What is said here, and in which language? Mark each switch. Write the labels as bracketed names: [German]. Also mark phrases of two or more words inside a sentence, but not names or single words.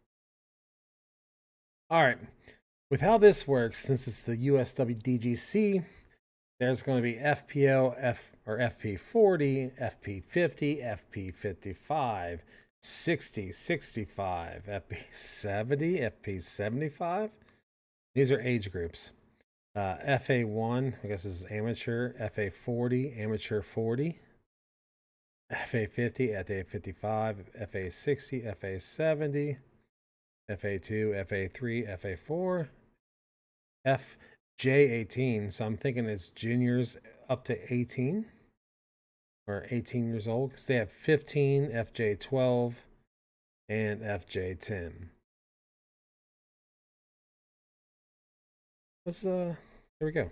[English] All right. With how this works, since it's the USWDGC, there's going to be FPO, FP40, FP50, FP55, 60, 65, FP70, FP75. These are age groups. FA1, I guess this is amateur. FA40, amateur 40. FA50, FA55, FA60, FA70, FA2, FA3, FA4, FJ18. So I'm thinking it's juniors up to 18 or 18 years old, because they have 15, FJ12, and FJ10. Here we go.